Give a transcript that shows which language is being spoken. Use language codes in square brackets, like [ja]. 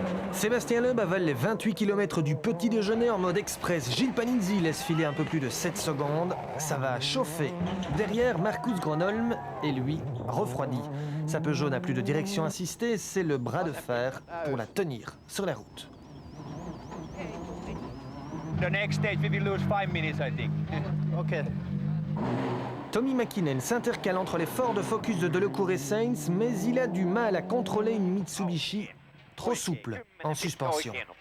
[fr] Sébastien Loeb avale les 28 km du petit déjeuner en mode express. Gilles Panizzi laisse filer un peu plus de 7 secondes. Ça va chauffer. Derrière, Marcus Gronholm est lui refroidi. Sa Peugeot n'a plus de direction assistée, c'est le bras de fer pour la tenir sur la route. [en] The next stage we will lose 5 minutes, I think. Okay. [fr] Tommy Mäkinen s'intercale entre les Ford Focus de Delecourt et Sainz, mais il a du mal à contrôler une Mitsubishi trop souple en suspension.